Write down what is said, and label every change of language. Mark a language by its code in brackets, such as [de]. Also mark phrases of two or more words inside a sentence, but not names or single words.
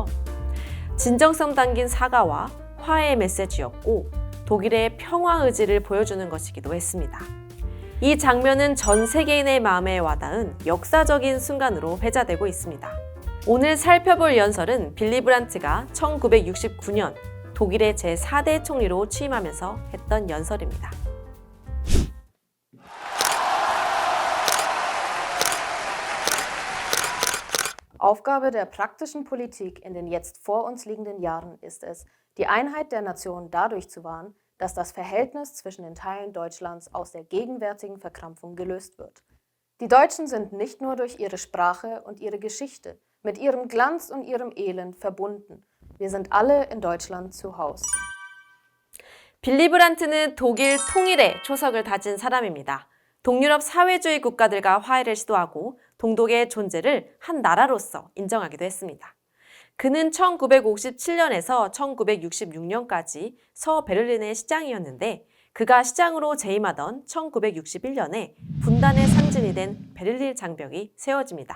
[ko] 진정성 담긴 사과와 화해의 메시지였고 독일의 평화 의지를 보여주는 것이기도 했습니다. 이 장면은 전 세계인의 마음에 와닿은 역사적인 순간으로 회자되고 있습니다. 오늘 살펴볼 연설은 빌리 브란트가 1969년 독일의 제4대 총리로 취임하면서 했던 연설입니다. [de] Aufgabe der praktischen Politik in den jetzt vor uns liegenden Jahren ist es, die Einheit der Nation dadurch zu wahren, dass das Verhältnis zwischen den Teilen Deutschlands aus der gegenwärtigen Verkrampfung gelöst wird. Die Deutschen sind nicht nur durch ihre Sprache und ihre Geschichte, mit ihrem Glanz und ihrem Elend verbunden. Wir sind alle in Deutschland zu Hause. [ko] 빌리 브란트는 독일 통일의 초석을 다진 사람입니다. 동유럽 사회주의 국가들과 화해를 시도하고 동독의 존재를 한 나라로서 인정하기도 했습니다. 그는 1957년에서 1966년까지 서베를린의 시장이었는데 그가 시장으로 재임하던 1961년에 분단의 상징이 된 베를린 장벽이 세워집니다.